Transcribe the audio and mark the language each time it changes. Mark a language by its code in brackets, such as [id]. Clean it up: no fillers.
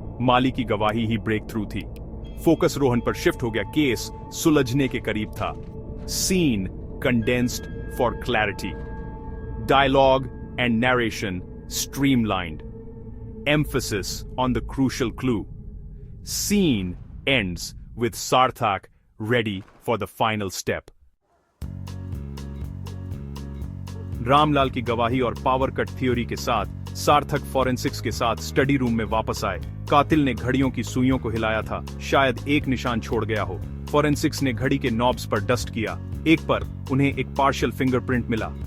[hi] माली की गवाही ही break through थी। फोकस रोहन पर शिफ्ट हो गया। केस सुलझने के करीब था। [en] Scene condensed for clarity, dialogue and narration streamlined, emphasis on the crucial clue. Scene ends with Sarthak ready for the final step. [hi] Ramlal की गवाही और पावर कट थ्योरी के साथ सार्थक फॉरेंसिक्स के साथ स्टडी रूम में वापस आए। कातिल ने घड़ियों की सुइयों को हिलाया था, शायद एक निशान छोड़ गया हो। फॉरेंसिक्स ने घड़ी के नॉब्स पर डस्ट किया। एक पर उन्हें एक पार्शियल फिंगरप्रिंट मिला।